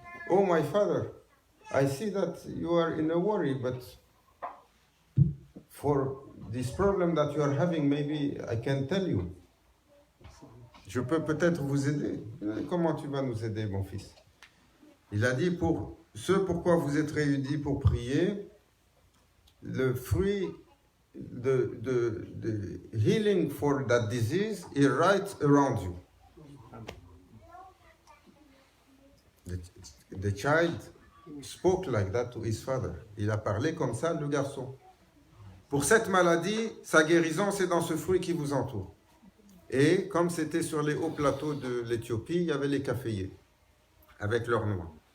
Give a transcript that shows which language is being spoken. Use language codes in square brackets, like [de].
[en] Oh, my father, I see that you are in a worry, but for this problem that you are having, maybe I can tell you. [fr] Je peux peut-être vous aider. Comment tu vas nous aider, mon fils? Il a dit, pour ce pourquoi vous êtes réunis pour prier, le fruit [en] the healing for that disease is right around you. The child spoke like that to his father. [fr] Il a parlé comme ça, le garçon. Pour cette maladie, sa guérison, c'est dans ce fruit qui vous entoure. Et comme c'était sur les hauts plateaux de l'Éthiopie, il y avait les caféiers avec leurs noix.